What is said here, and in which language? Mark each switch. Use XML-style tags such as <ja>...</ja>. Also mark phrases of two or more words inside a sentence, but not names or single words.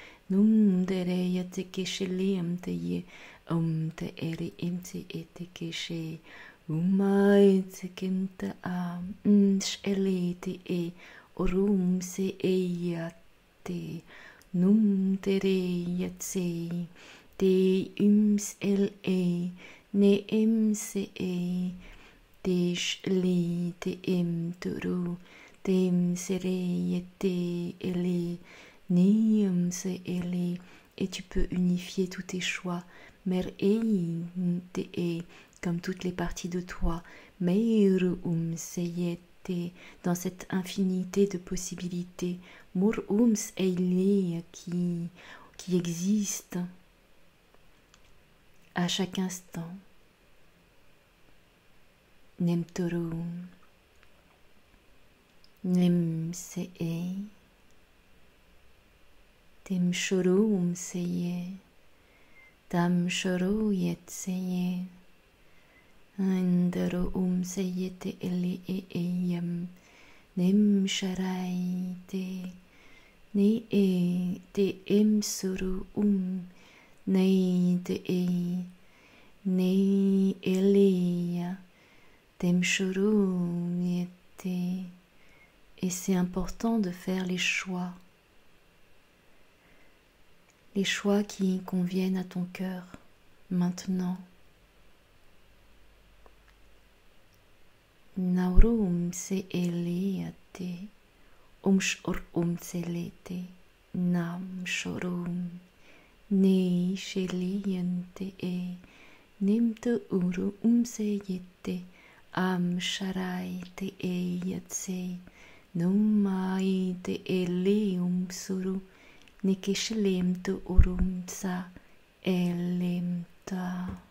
<fr>Num dere yate keshele te ye te ere imte ete keshe umai te kemta shele te e orum se e yate num tere yatse te ums el e ne se e te shele te em turu te sere yate ele Nium se ele, et tu peux unifier tous tes choix. Mer te e, comme toutes les parties de toi. Meirum se yete, dans cette infinité de possibilités. Murums eile qui existe à chaque instant. Nemtorum, nem se e. Tim shorum seye, tam shoro yet seye, andaro seye te ele e eyam, nim sharai te, ne e te suru ne te e, ne eleya, tem shoro yete. Et c'est important de faire les choix qui conviennent à ton cœur, maintenant. Naurum se eleate, shor selete, nam shorum, ne sheliente e, nimte uru seyete, am sharai te eyatse, numai te eleum suru, Nikishilimtu urumsa elimta.</fr>